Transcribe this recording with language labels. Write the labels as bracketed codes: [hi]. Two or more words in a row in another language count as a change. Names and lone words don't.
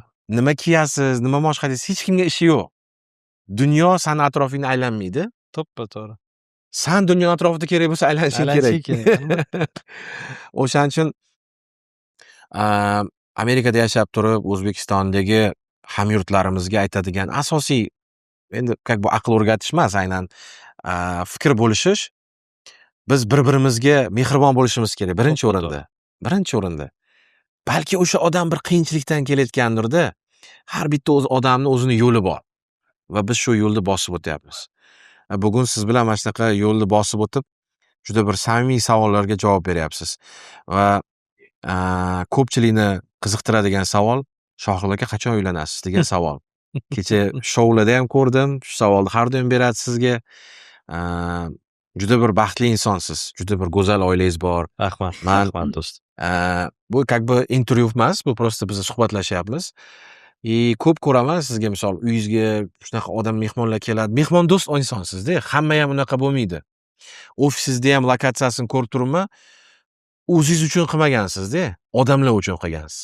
[uz] Nima kiyasiz, nima maosh qilyapsiz, hech kimga ishi yo'q. Dunyo seni atrofingda aylanmaydi. To'g'ri. Sen dunyo atrofida kerak bo'lsa aylanishing kerak. O'shaning uchun Amerikada yashab turib, O'zbekistondagi hamyurtlarimizga aytadigan asosiy, endi [ru] как бы [uz] aql o'rgatish emas, aynan fikr bo'lishish, biz bir-birimizga mehribon bo'lishimiz kerak birinchi o'rinda. Birinchi o'rinda. Balki o'sha odam bir qiyinchilikdan kelayotgandir-da. Har bitta odamning o'zini yo'li bor va biz shu yo'lni bosib o'tyapmiz. Bugun siz bilan mana shunaqa yo'lni bosib o'tib, juda bir samimiy savollarga javob beryapsiz. Va ko'pchilikni qiziqtiradigan savol, Shohil aka qachon uylanasiz degan savol. Kecha shoularda ham ko'rdim, shu savolni har doim beradi sizga. Juda bir baxtli insonsiz, juda bir go'zal oilangiz bor. Rahmat. Man- Rahmat do'st. Bu [ru] как бы [uz] intervyu emas, bu просто biz suhbatlashyapmiz. Ko'p ko'raman sizga, misol uyingizga shunaqa odam mehmonlar keladi. Mehmondo'st insonsizda, hamma ham unaqa bo'lmaydi. Ofisingizni ham lokatsiyasini ko'rib turibman. o'zingiz uchun qilmagansiz-da, odamlar uchun qilgansiz.